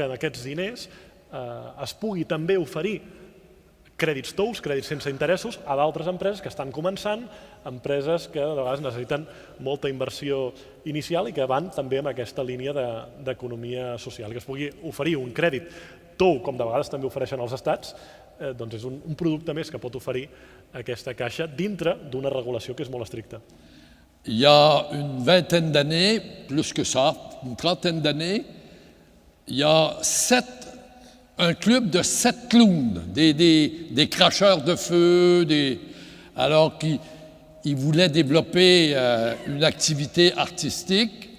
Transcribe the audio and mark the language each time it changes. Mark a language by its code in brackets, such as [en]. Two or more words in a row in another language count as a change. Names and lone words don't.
[ca] en aquests diners es pugui també oferir crèdits tous, crèdits sense interessos, a d'altres empreses que estan començant, empreses que de vegades necessiten molta inversió inicial i que van també en aquesta línia d'economia social, que es pugui oferir un crèdit tou, com de vegades també ofereixen els estats, doncs és un producte més que pot oferir aquesta caixa dintre d'una regulació que és molt estricta. [fr] Il y a une vingtaine d'années, plus que ça, une trentaine d'années, il y a un club de 7 clowns, des cracheurs de feu, alors qu'ils voulaient développer une activité artistique.